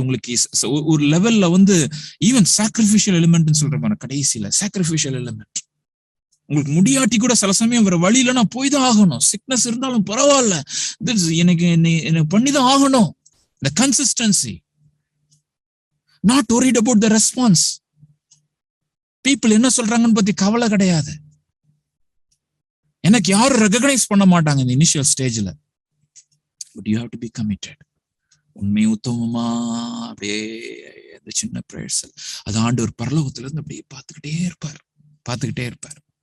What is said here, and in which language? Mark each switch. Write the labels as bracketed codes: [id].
[ta] உங்களுக்கு ஒரு லெவல்ல வந்து ஈவன் சாக்ரிஃபிஷியல் எலிமெண்ட் சொல்ற மாதிரி கடைசியில சாக்ரிஃபிஷியல் எலிமெண்ட் உங்களுக்கு முடியாட்டி கூட சில சமயம் வேற வழியில நான் போய் தான் ஆகணும். சிக்னஸ் இருந்தாலும் பரவாயில்ல, எனக்கு பண்ணிதான் ஆகணும். [en] The consistency, not worried about the response. [ta] people என்ன சொல்றாங்கன்னு பத்தி கவலை கிடையாது. எனக்கு யாரும் ரெகக்னைஸ் பண்ண மாட்டாங்க இந்த இனிஷியல் ஸ்டேஜ்ல. [en] But you have to be committed. [ta] உண்மை உத்தமமா அப்படியே அந்த சின்ன பிரேயர்ஸ் அது ஆண்டவர் பரலோகத்துல இருந்து அப்படியே பார்த்துக்கிட்டே இருப்பார்.